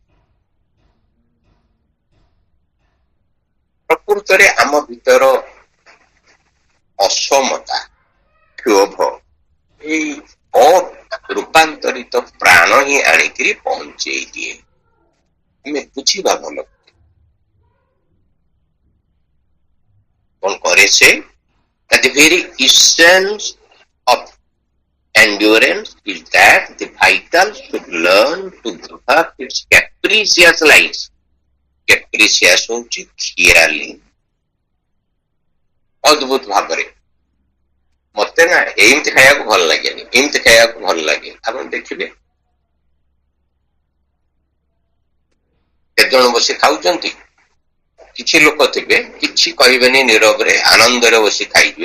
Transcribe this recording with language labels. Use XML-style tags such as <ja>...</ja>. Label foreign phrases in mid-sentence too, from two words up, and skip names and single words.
<or>ପ୍ରକୃତରେ ଆମ ଭିତର ଅସମତା, କ୍ଷୋଭ, ଏଇ ରୂପାନ୍ତରିତ ପ୍ରାଣ ହିଁ ଆଣିକିରି ପହଞ୍ଚେଇ ଦିଏ। ଆମେ ବୁଝିବା ଭଲ କଣ କରେ ସେ?</or> <en>The very essence of endurance is that the vital should learn to give up its capricious lives.</en> <or>Capricious ହଉଛି ଖିଆଲି। ଅଦ୍ଭୁତ ଭାବରେ ମତେ ନା ଏମିତି ଖାଇବାକୁ ଭଲ ଲାଗେନି, ଏମିତି ଖାଇବାକୁ ଭଲ ଲାଗେ। ଆପଣ ଦେଖିବେ କେତେ ଜଣ ବସି ଖାଉଛନ୍ତି, କିଛି ଲୋକ ଥିବେ କିଛି କହିବେନି, ନୀରବରେ ଆନନ୍ଦରେ ବସି ଖାଇବେ।</or>